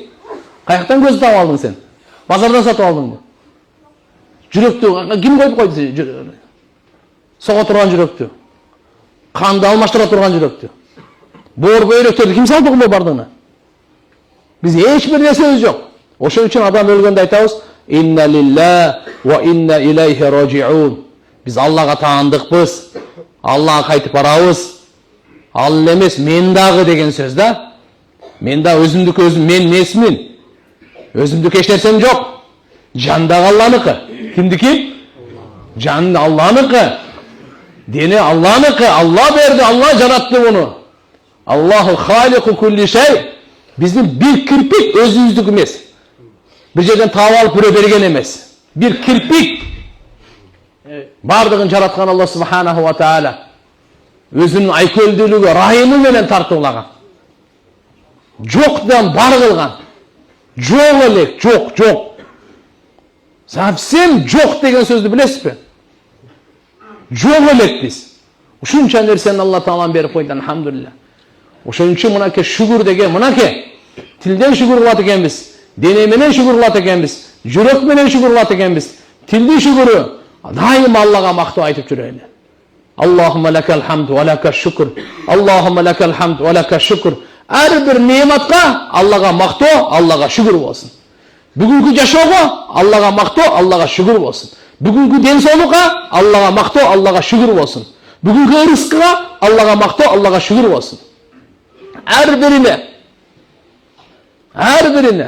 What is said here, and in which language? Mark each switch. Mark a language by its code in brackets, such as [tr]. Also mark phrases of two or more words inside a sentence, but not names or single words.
[ky] Каяктан көз таап алдың сен? Базардан сатып алдыңбы? Жүрөктү ким коюп койду? Сого турган жүрөктү. Канды алмаштыра турган жүрөктү. Боор бөйрөктөрдү ким салды бул бардыгына? Биз эч бир нерсебиз жок. Ошон үчүн адам өлгөндө айтабыз: [ar] "إنا لله وإنا إليه راجعون." [ky] Биз Аллага таандыкпыз. Аллага кайтып барабыз. Ал эмес мен дагы деген сөз да. Мен да өзүмдүк өзүм мен эмесмин. Өзүмдүк эч нерсем жок. Жан дагы Алланыкы. Кимдики? Жан Алланыкы. Дене Алланыкы. Алла берди, Алла жаратты муну. [ar] الله خالق كل شيء. [ky] Биздин бир кирпик өзүбүздүк эмес. Bir жерден таап алып бирөө берген эмес. Бир кирпик бардыгын жараткан [ar] الله سبحانه وتعالى [ky] өзүнүн айкөлдүүлүгү, райымы менен тартуулаган. Жоктан бар кылган. Жок элек, жок. Совсем жок деген сөздү билесизби? Жок элек биз. Ушунча нерсени Алла Таалам берип койду, алхамдулилла. Ошон үчүн мынакей шүгүр деген, мынакей тилден шүгүр кылат экенбиз. Дене менен шүгүр кылат экенбиз, жүрөк менен шүгүр кылат экенбиз. Тилди шүгүрү дайым Аллага мактоо айтып жүрөлү. [ar] اللهم لك الحمد ولك الشكر. اللهم لك الحمد ولك الشكر. [ky] Ар бир неmatка Аллага мактоо, Аллага шүгүр болсун. Бүгүнкү жашоого Аллага мактоо, Аллага шүгүр болсун. Бүгүнкү ден соолукка Аллага мактоо, Аллага шүгүр болсун. Бүгүнкү рызкыга Аллага мактоо, Аллага шүгүр болсун. Ар бирине.